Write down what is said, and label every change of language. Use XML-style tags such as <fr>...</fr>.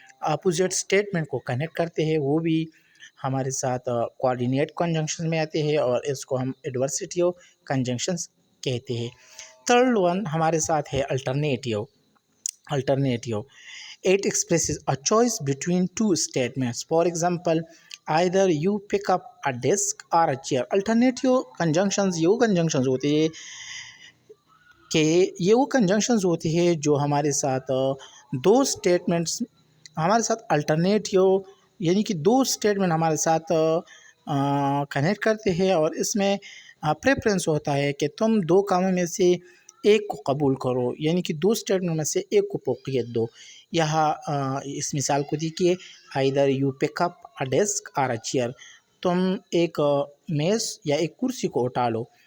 <ur>Opposite statement کو connect کرتے ہیں وہ بھی ہمارے ساتھ کوآرڈینیٹ کنجنکشن میں آتے ہیں اور اس کو ہم ایڈورسٹیو کنجنکشنس کہتے ہیں. تھرڈ ون ہمارے ساتھ ہے alternative.</ur> <en>It expresses a choice between two statements. For example, either you pick up a desk or a chair.</en> <ur>Alternative conjunctions یہ وہ conjunctions ہوتی ہے کہ جو ہمارے ساتھ دو اسٹیٹمنٹس ہمارے ساتھ الٹرنیٹیو یعنی کہ دو اسٹیٹمنٹ ہمارے ساتھ کنیکٹ کرتے ہیں اور اس میں پریفرنس ہوتا ہے کہ تم دو کاموں میں سے ایک کو قبول کرو یعنی کہ دو اسٹیٹمنٹ میں سے ایک کو فوقیت دو. یہاں اس مثال کو دیکھیے</ur> <en>either you pick up a desk or a chair.</en> <ur>تم ایک میز یا ایک کرسی کو اٹھا لو.</ur>